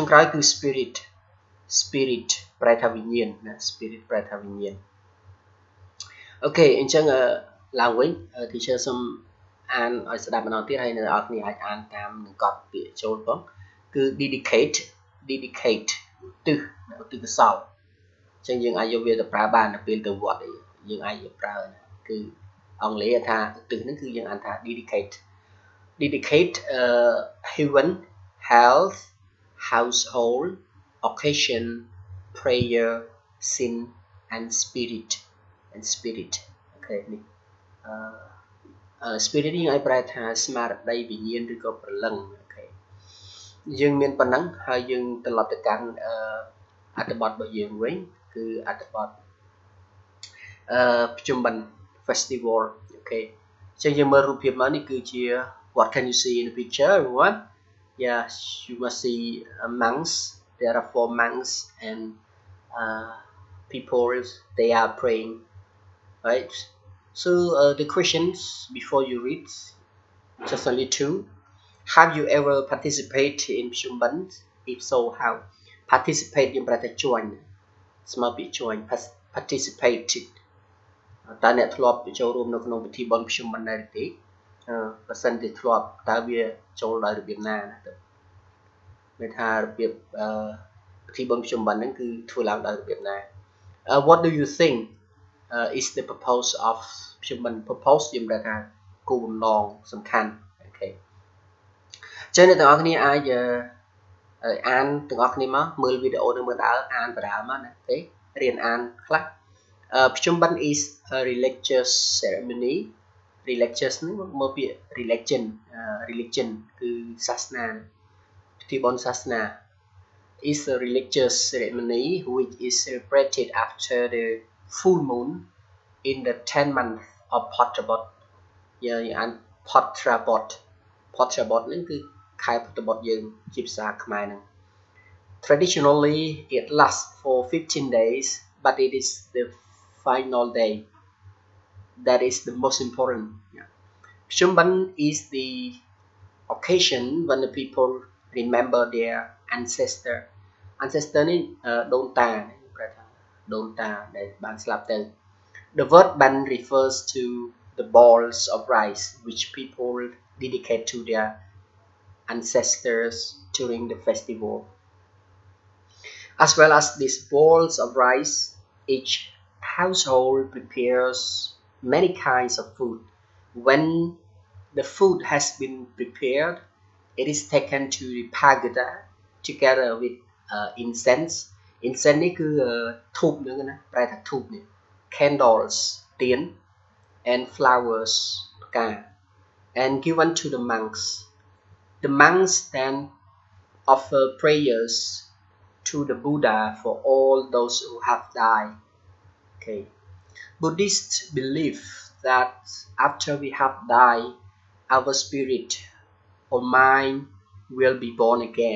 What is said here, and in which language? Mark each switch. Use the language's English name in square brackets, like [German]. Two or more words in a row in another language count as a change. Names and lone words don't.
[Khmer] ក្រោយគឺ spirit ប្រែថាវិញ្ញាណណា spirit ប្រែថាវិញ្ញាណអូខេអញ្ចឹងឡើងវិញ teacher សូមអានឲ្យស្ដាប់ម្ដងទៀតហើយអ្នកនរគ្នាអាចអានតាមនឹងកត់ពាក្យចូលផងគឺ dedicate ឧទ្ទិសកុសលអញ្ចឹងយើងអាចយកវាទៅប្រើបាននៅពេលទៅវត្តយើងអាចយកប្រើគឺអង់គ្លេសថាឧទ្ទិសហ្នឹងគឺយើងអានថា dedicate [English] heaven health household occasion prayer sin and spirit [Khmer] អូខេនេះspirit នេះយើងអាចប្រែថាស្មារតីវិញ្ញាណឬក៏ព្រលឹងអូខេយើងមានប៉ុណ្ណឹងហើយយើងត្រឡប់ទៅកាន់អត្ថបទរបស់យើងវិញគឺអត្ថបទ Pchum Ben Festival អូខេអញ្ចឹងយើងមើលរូបភាពមកនេះគឺជា [English] what can you see in the picture everyone yeah you must see monks there are 4 monks and people they are praying right so the questions before you read just only 2 have you ever participated in Pchum Ben if so how participate [Khmer] យើងប្រែថា [English] join [Khmer] ស្មើពី [English] join participated [Khmer] តើអ្នកធ្លាប់ចូលរួមនៅក្នុងពិធីបុណ្យ Pchum Ben ដែរទេបើសិនជាធ្លាប់តើវាចូលដោយរបៀបណាទៅមានថារបៀបពិធីបុណ្យ Pchum Ben ហ្នឹងគឺធ្វើឡើងដោយរបៀបណា [English] what do you think is the purpose of Pchum Ben [Khmer] purpose យើងប្រែថាគោលបំណងសំខាន់អូខេចឹងអ្នកទាំងអស់គ្នាអាចអានទាំងអ ស់គ្នាមកមើលវីដេអូនឹងមើលអានបដាមកណាអូខេរៀនអានខ្លះ [English] Pchum Ben is a religious ceremony [Khmer] religious នេះមកពី religion គឺសាសនាពិធីបុណ្យសាស [English] នា is a religious ceremony which is celebrated after the full moon in the 10th month of Phadrabot [Khmer] យើងអាន [English] Phadrabot [Khmer] នេះគឺខែពុទ្ធបុត្រយើងជាភាសាខ្មែរហ្នឹង [English] Traditionally it lasts for 15 days but it is the final day that is the most important. Pchum Ben is the occasion when the people remember their ancestor [Khmer] នេះដូនតាប្រែថាដូនតាដែលបានស្លាប់ទៅ [English] The word ban refers to the balls of rice which people dedicate to their ancestors during the festival. As well as these balls of rice, each household prepares many kinds of food. When the food has been prepared, it is taken to the pagoda together with incense. Incense [Khmer] នេះគឺធូបហ្នឹងណាប្រែថាធូបនេះ [English] candles ទៀន and flowers ផ្កា and given to the monks. The monks then offer prayers to the Buddha for all those who have died. Okay. Buddhists believe that after we have died, our spirit or mind will be born again.